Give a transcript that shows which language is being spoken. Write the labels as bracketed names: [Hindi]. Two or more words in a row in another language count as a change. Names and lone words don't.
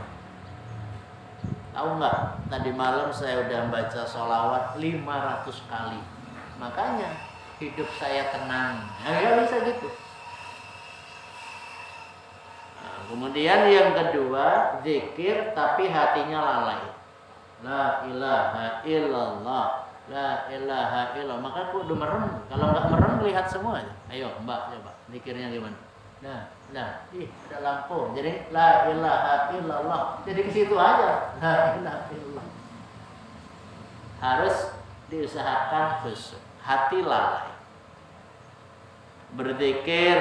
[Indonesian] Tahu nggak? Tadi malam saya udah baca sholawat 500 kali. Makanya hidup saya tenang. Nah, nggak bisa gitu. Nah, kemudian yang kedua, zikir tapi hatinya lalai. [Arabic] لا إله إلا الله لا إله إلا الله. [Indonesian] Maka [Javanese] kudu merem. [Indonesian] Kalau nggak merem lihat semua. Ayo Mbak, coba zikirnya gimana? Nah, ada lampu. Jadi [Arabic] لا إله إلا الله. [Indonesian] Jadi ke situ aja. [Arabic] لا إله إلا الله. [Indonesian] Harus diusahakan khusyuk. Hati lalai. Berzikir.